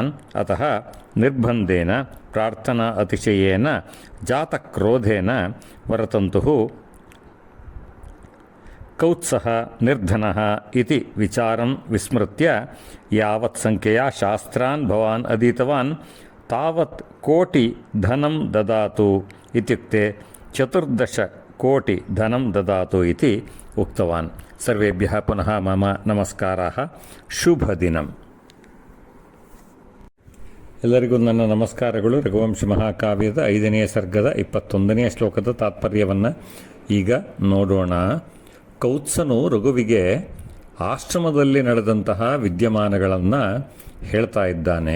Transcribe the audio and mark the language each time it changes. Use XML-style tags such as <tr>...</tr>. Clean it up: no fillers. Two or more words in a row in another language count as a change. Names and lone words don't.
<sa>अतः निर्बन्धेन प्रार्थना अतिशयेन जातक्रोधेन वरतन्तुः कौत्सः निर्धनः इति विचारं विस्मृत्य यावत् संख्यया शास्त्रान् भवान् अधीतवान् तावत् कोटि धनं ददातु इत्युक्ते 14 कोटि धनं ददातु इति उक्तवान्। सर्वेभ्यः पुनः मम नमस्काराः।</sa> <kn>ಶುಭದಿನಂ। ಎಲ್ಲರಿಗೂ ನನ್ನ ನಮಸ್ಕಾರಗಳು। ರಘುವಂಶ ಮಹಾಕಾವ್ಯದ 5ನೇ ಸರ್ಗದ 21ನೇ ಶ್ಲೋಕದ ತಾತ್ಪರ್ಯವನ್ನು ಈಗ ನೋಡೋಣ. ಕೌತ್ಸನು ರಘುವಿಗೆ ಆಶ್ರಮದಲ್ಲಿ ನಡೆದಂತಹ ವಿದ್ಯಮಾನಗಳನ್ನು ಹೇಳ್ತಾ ಇದ್ದಾನೆ.</kn>